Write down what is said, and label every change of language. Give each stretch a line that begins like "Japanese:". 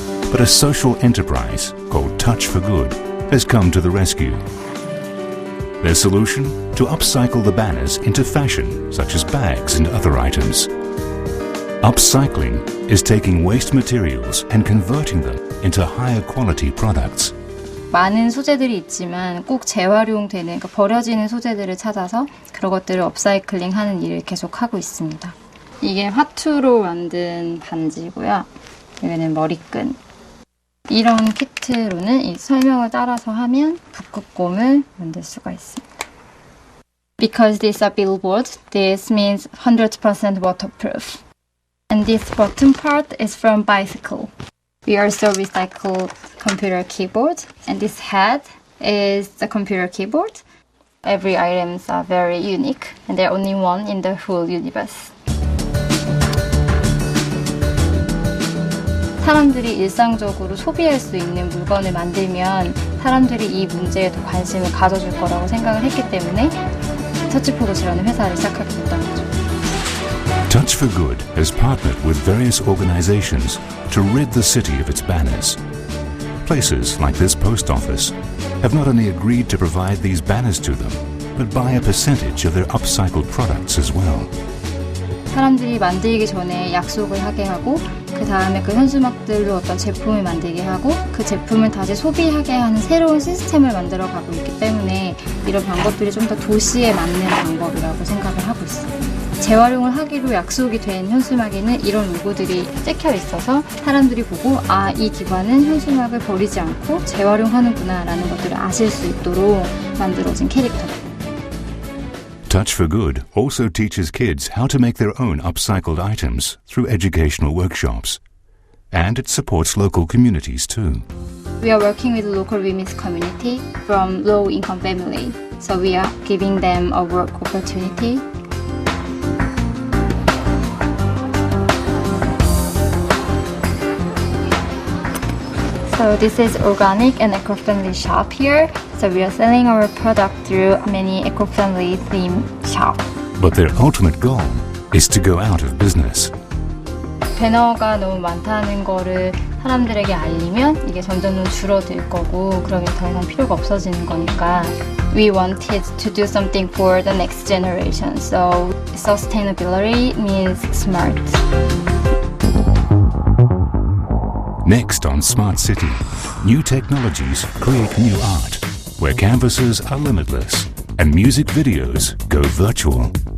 English: But a social enterprise called Touch for Good has come to the rescue. Their solution? To upcycle the banners into fashion, such as bags and other items. Upcycling is taking waste materials and converting them into higher quality products.
Korean: 많은 소재들이 있지만 꼭 재활용되는, 그러니까 버려지는 소재들을 찾아서 그런 것들을 업사이클링 하는 일을 계속 하고 있습니다. 이게 화투로 만든 반지고요. 여기는 머리끈. 이런 키트로는 이 설명을 따라서 하면 북극곰을 만들 수가 있습니다.
English: Because these are billboards, this means 100% waterproof. And this bottom part is from bicycle. We also recycle computer keyboard, and this head is the computer keyboard. Every items are very unique, and they're only one in the whole universe.
Korean: 사람들이 일상적으로 소비할 수 있는 물건을 만들면 사람들이 이 문제에 더 관심을 가져줄 거라고 생각을 했기 때문에 터치포도시라는 회사를 시작하게 됐던 거죠.
English: Touch for Good has partnered with various organizations to rid the city of its banners. Places like this post office have not only agreed to provide these banners to them, but buy a percentage of their upcycled products as well.
Korean: 사람들이 만들기 전에 약속을 하게 하고 그 다음에 그 현수막들로 어떤 제품을 만들게 하고 그 제품을 다시 소비하게 하는 새로운 시스템을 만들어 가고 있기 때문에 이런 방법들이 좀 더 도시에 맞는 방법이라고 생각을 하고 있어요. 재활용을 하기로 약속이 된 현수막에는 이런 로고들이 찍혀 있어서 사람들이 보고 아, 이 기관은 현수막을 버리지 않고 재활용하는구나 라는 것들을 아실 수 있도록 만들어진 캐릭터다.
English: Touch for Good also teaches kids how to make their own upcycled items through educational workshops. And it supports local communities too. We are working with the local women's community from low-income family. So we are giving them a work opportunity. So this is organic and eco-friendly shop here. So we are selling our product through many eco-friendly theme shop. But their ultimate goal is to go out of business.
Korean: 배너가 너무 많다는 거를 사람들에게 알리면 이게 점점 줄어들 거고 그러면 더 이상 필요가 없어지는 거니까
English: we wanted to do something for the next generation. So sustainability means smart. Next on Smart City, new technologies create new art, where canvases are limitless and music videos go virtual.